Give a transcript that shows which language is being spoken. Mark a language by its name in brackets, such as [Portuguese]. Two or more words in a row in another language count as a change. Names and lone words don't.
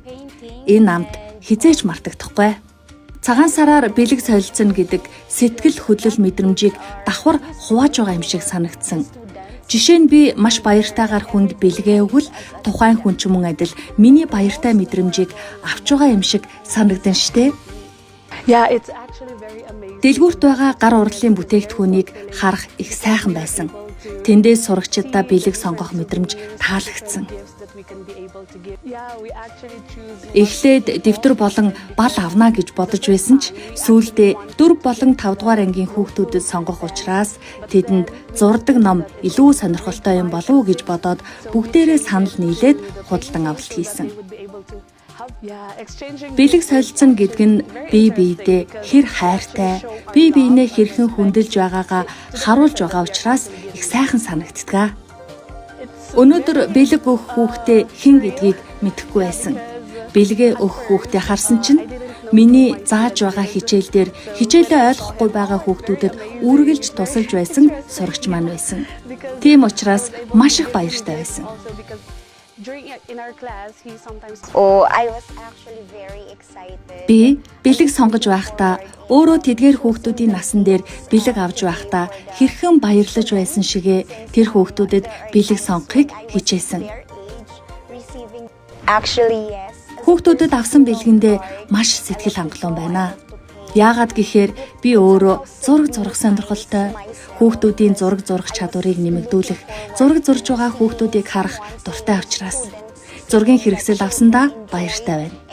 [Mongolian] Энэ амт хизээч мартагдахгүй. Цагаан сараар бэлэг солилцсон гэдэг сэтгэл хөдлөл мэдрэмжийг давхар хувааж байгаа юм шиг санагдсан. Жишээ нь би маш баяртайгаар хүнд бэлгээ өгвөл тухайн хүн ч мөн адил миний баяртай мэдрэмжийг авч байгаа юм шиг санагдан штэ. [English] Yeah, it's actually very amazing. [Mongolian] Дэлгүүрт байгаа гар урлалын бүтээгдэхүүнийг харах их сайхан байсан. Тэндээс сурагчдаа бэлэг сонгох мэдрэмж таалагдсан. [English] Gifts that we can be able to give. Yeah, we actually choose. [Mongolian] Эхлээд дэвтэр болон бал авна гэж бодож байсан ч сүүлдээ 4 болон 5 дугаар ангийн хүүхдүүдэд сонгох учраас тэдэнд зурдаг ном илүү сонирхолтой юм болов уу гэж бодоод бүгдээрээ санал нийлээд худалдан авалт хийсэн. [English] Would be able to have, yeah, exchanging. [Mongolian] Бэлэг солилцсон гэдэг нь бие биедээ хэр хайртай, бие биенээ хэрхэн хүндэлж байгаагаа харуулж байгаа учраас их сайхан санагддаг. Өнөөдөр бэлэг өгөх хүүхдээ хэн гэдгийг мэдэхгүй байсан. Бэлгээ өгөх хүүхдээ харсан чинь миний зааж байгаа хичээл дээр хичээлээ ойлгохгүй байгаа хүүхдүүдэд үргэлж тусалж байсан сурагч маань байсан. Тийм учраас маш их баяртай байсан. [English] Also because in our class, he sometimes Oh, I was actually very excited. [Mongolian] Би бэлэг сонгож байхдаа өөрөө тэдгээр хүүхдүүдийн насан дээр бэлэг авч байхдаа хэрхэн баярлаж байсан шигэ тэр хүүхдүүдэд бэлэг сонгохыг хичээсэн. [English] Actually, yes. [Mongolian] Хүүхдүүдэд авсан бэлгэндээ маш сэтгэл хангалуун байна. Яагаад гэхээр би өөрөө зураг зурах сонирхолтой. Хүүхдүүдийн зураг зурах чадварыг нэмэгдүүлэх, зураг зурж байгаа хүүхдүүдийг харах дуртай учраас зургийн хэрэгсэл авсандаа баяртай байна.